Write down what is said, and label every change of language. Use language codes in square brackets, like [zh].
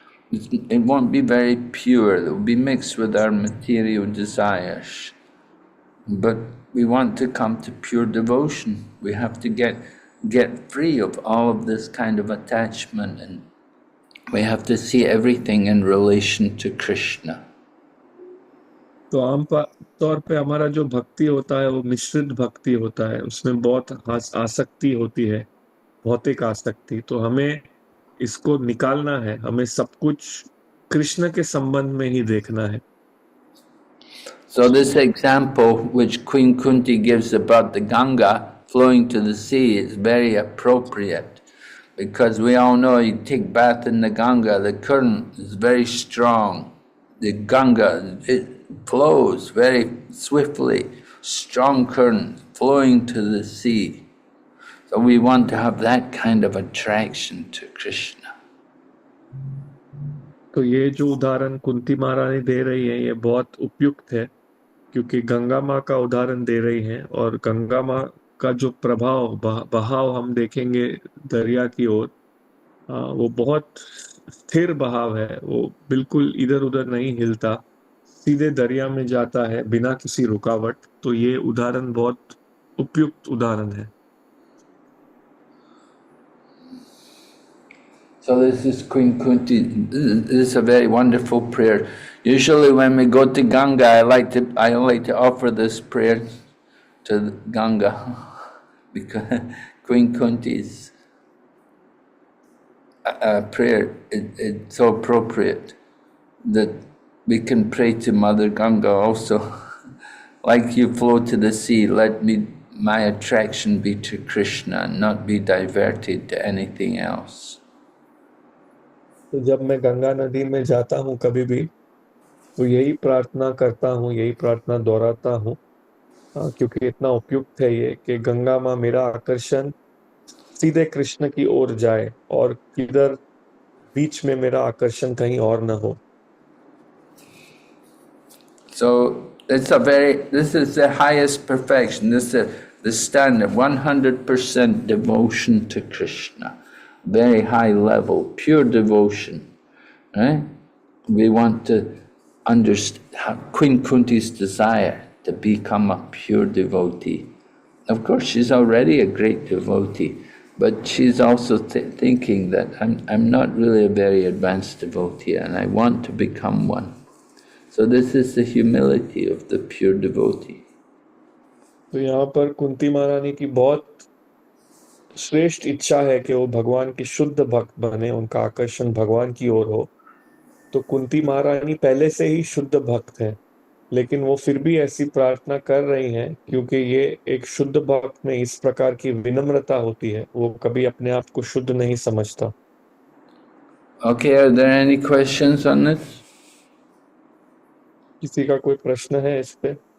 [en] It won't be very pure. It will be mixed with our material desires. But we want to come to pure devotion. We have to get free of all of this kind of attachment, and we have to see everything in relation to Krishna. [hi] तो आम तौर पे हमारा जो भक्ति होता है वो मिश्रित भक्ति होता है, उसमें बहुत आसक्ति होती है, भौतिक आसक्ति। तो हमें इसको निकालना है, हमें सब कुछ कृष्ण के संबंध में ही देखना है। [en] So this example which Queen Kunti gives about the Ganga flowing to the sea is very appropriate, because we all know you take bath in the Ganga, the current is very strong. The Ganga, it flows very swiftly, strong current flowing to the sea. So we want to have that kind of attraction to Krishna. [hi] तो ये जो उदाहरण कुंती महारानी दे रही है ये बहुत उपयुक्त है, क्योंकि गंगा माँ का उदाहरण दे रही हैं, और गंगा माँ का जो प्रभाव बहाव हम देखेंगे दरिया की ओर, वो बहुत स्थिर बहाव है, वो बिल्कुल इधर उधर नहीं हिलता, सीधे दरिया में जाता है बिना किसी रुकावट। तो ये उदाहरण बहुत उपयुक्त उदाहरण है। [en] So this is Queen Kunti. This is a very wonderful prayer. Usually when we go to Ganga, I like to offer this prayer to Ganga, because Queen Kunti's prayer it's so appropriate that we can pray to Mother Ganga also. Like you flow to the sea, let my attraction be to Krishna and not be diverted to anything else. तो जब मैं गंगा नदी में जाता हूँ कभी भी, तो यही प्रार्थना करता हूँ, यही प्रार्थना दोहराता हूँ, क्योंकि इतना उपयुक्त है ये कि गंगा माँ मेरा आकर्षण सीधे कृष्ण की ओर जाए, और किधर बीच में मेरा आकर्षण कहीं और न हो। So this is the highest perfection. This is the standard, 100% devotion to Krishna. Very high level, pure devotion, right? We want to understand Queen Kunti's desire to become a pure devotee. Of course, she's already a great devotee, but she's also thinking that I'm not really a very advanced devotee and I want to become one. So this is the humility of the pure devotee. [hi] तो यहाँ पर कुंती महारानी की बहुत श्रेष्ठ इच्छा है कि वो भगवान की शुद्ध भक्त बने, उनका आकर्षण भगवान की ओर हो। तो कुंती महारानी पहले से ही शुद्ध भक्त है, लेकिन वो फिर भी ऐसी प्रार्थना कर रही हैं, क्योंकि ये एक शुद्ध भक्त में इस प्रकार की विनम्रता होती है, वो कभी अपने आप को शुद्ध नहीं समझता। [en] Okay, are there any questions on this? [hi] किसी का कोई प्रश्न है इस पे?